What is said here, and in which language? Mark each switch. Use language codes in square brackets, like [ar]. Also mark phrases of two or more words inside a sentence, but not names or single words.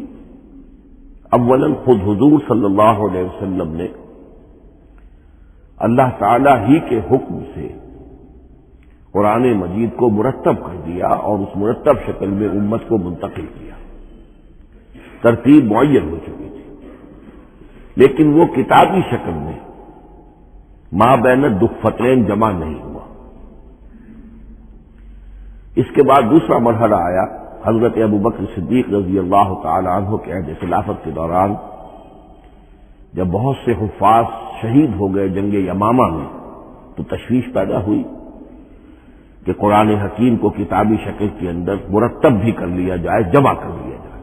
[ur] اولاً خود حضور [ar] صلی اللہ علیہ وسلم [ur] نے اللہ تعالی ہی کے حکم سے قرآن مجید کو مرتب کر دیا اور اس مرتب شکل میں امت کو منتقل کیا. ترتیب معین ہو چکی تھی لیکن وہ کتابی شکل میں [ar] ما بین الدفتین [ur] جمع نہیں ہوا. اس کے بعد دوسرا مرحلہ آیا حضرت ابوبکر صدیق [ar] رضی اللہ تعالی عنہ [ur] کے عہد خلافت کے دوران، جب بہت سے حفاظ شہید ہو گئے جنگ یمامہ میں تو تشویش پیدا ہوئی کہ قرآن حکیم کو کتابی شکل کے اندر مرتب بھی کر لیا جائے، جمع کر لیا جائے.